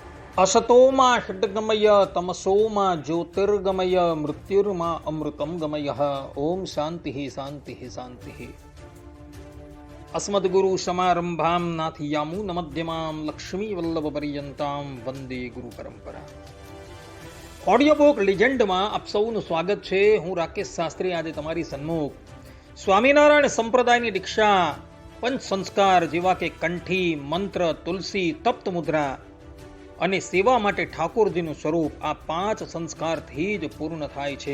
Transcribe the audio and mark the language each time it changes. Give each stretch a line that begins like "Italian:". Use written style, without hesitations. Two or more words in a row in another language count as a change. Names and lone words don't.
Sanskrit: असतोमा षड्गमय तमसोमा ज्योतिर्गमय मृत्युर्मा अमृतं गमय। ओम शांति शांति शांति। अस्मद्गुरु समारंभां नाथयामुनमध्यमां लक्ष्मीवल्लभपर्यन्तां वंदे गुरु परंपरा।
Gujarati: ઓડિયો બુક લિજેન્ડમાં આપ સૌનું સ્વાગત છે. હું રાકેશ શાસ્ત્રી આજે તમારી સન્મુખ સ્વામિનારાયણ સંપ્રદાયની દીક્ષા, પંચ સંસ્કાર જેવા કે કંઠી, મંત્ર, તુલસી, તપ્ત મુદ્રા અને સેવા માટે ઠાકોરજીનું સ્વરૂપ, આ 5 સંસ્કારથી જ પૂર્ણ થાય છે.